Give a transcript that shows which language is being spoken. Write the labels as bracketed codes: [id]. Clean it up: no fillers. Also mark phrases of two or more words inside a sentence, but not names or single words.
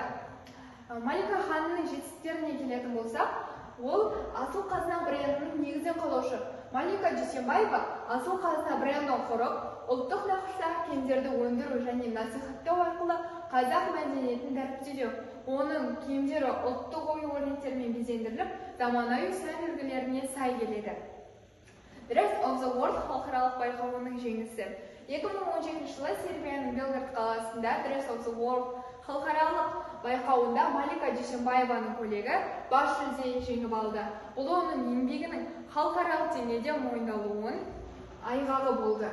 [kk] Малика ханымның жетістіктеріне келетін болсақ, ол Асыл Қазына брендінің негізін қалаушы. Малика Дүйсенбаева Асыл Қазына брендін құрып, ұлттық нақыштағы киімдерді өндіру және насихаттау арқылы қазақ мәдениетін дәріптеуде. Оның киімдері ұлттық ою-өрнектермен безендіріліп, заманауи сән үлгілеріне сай келеді. Dress of the World халықаралық байқауының жеңісі. 2017 жылы Сербияның Белград қаласында Dress of the World халықаралық байқауында Малика Дүйсенбаеваның көйлегі бас жүлде жеңіп алды. Бұл оның еңбегінің халықаралық деңгейде мойындалуының айғағы болды.